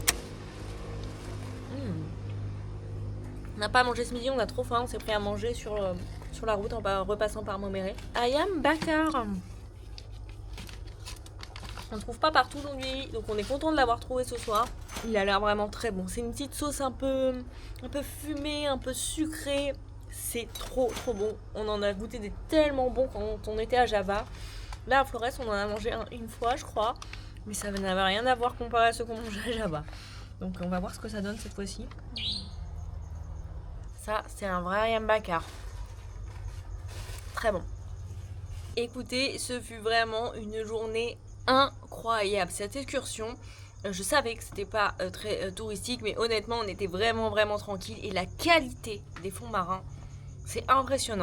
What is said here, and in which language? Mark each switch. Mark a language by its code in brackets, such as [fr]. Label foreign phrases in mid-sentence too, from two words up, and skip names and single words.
[fr] On n'a pas mangé ce midi, on a trop faim, on s'est pris à manger sur la route en repassant par Momere. [id] Ayam bakar. [fr] On ne trouve pas partout aujourd'hui, donc on est content de l'avoir trouvé ce soir. Il a l'air vraiment très bon. C'est une petite sauce un peu fumée, un peu sucrée. C'est trop bon. On en a goûté des tellement bons quand on était à Java. Là à Flores, on en a mangé une fois, je crois. Mais ça n'avait rien à voir comparé à ce qu'on mangeait à Java. Donc on va voir ce que ça donne cette fois-ci. Ça, c'est un vrai [id] ayam bakar. [fr] Très bon. Écoutez, ce fut vraiment une journée incroyable. Cette excursion, je savais que c'était pas très touristique, mais honnêtement, on était vraiment tranquille. Et la qualité des fonds marins, c'est impressionnant.